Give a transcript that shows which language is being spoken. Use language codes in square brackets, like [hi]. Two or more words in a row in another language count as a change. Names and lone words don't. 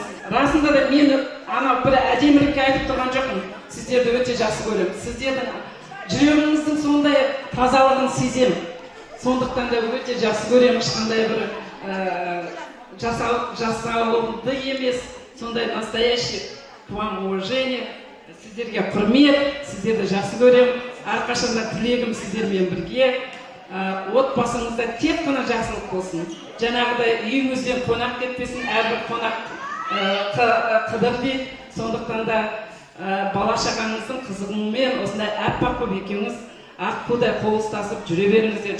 [kk] Расында да мен бір әдемілікке айтып тұрған жоқпын. Сіздерді өте жақсы көремін. Сіздердің жүрегіңіздің сондай тазалығын сеземін. Сондықтан да өте жақсы көремін. Ешқандай бір жасалынды емес, сондай [ru] настоящий к вам уважение. [kk] Сіздерге құрмет, сіздерді жақсы көремін. Әрқашанда тілегім сіздермен бірге. Отбасыңызда тек қана жақсылық болсын. Жаңағыдай үйіңізден қонақ кетпесін, әрбір қонақ қыдыр дейді. Сондықтан да бала-шағаңыздың қызығымен осындай аппақ боп екеуіңіз аққудай қол ұстасып жүре беріңіздер.